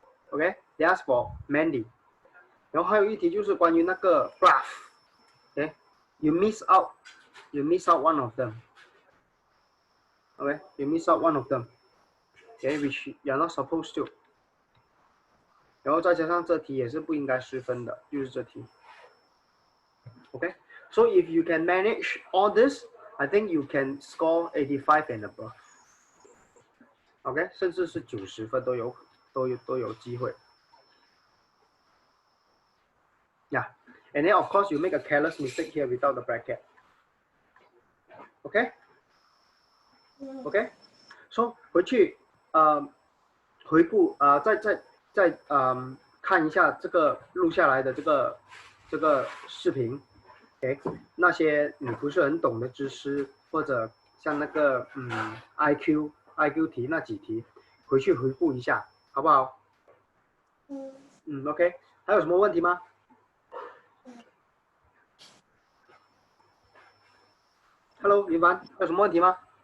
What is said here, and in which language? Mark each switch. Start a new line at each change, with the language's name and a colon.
English: OK, they ask for Mandy.
Chinese: 然后还有一题就是关于那个 graph。
English: OK, you miss out one of them. OK, you miss out one of them. OK, which you are not supposed to.
Chinese: 然后再加上这题也是不应该失分的，就是这题。
English: OK, so if you can manage all this, I think you can score 85 and above.
Chinese: OK， 甚至是90分都有机会。
English: Yeah, and then of course you make a careless mistake here without the bracket.
Chinese: OK， so 回去回顾再看一下这个录下来的这个视频。 OK， 那些你不是很懂的知识，或者像那个IQ 题那几题，回去回顾一下，好不好？OK， 还有什么问题吗？Hello， 云凡，有什么问题吗？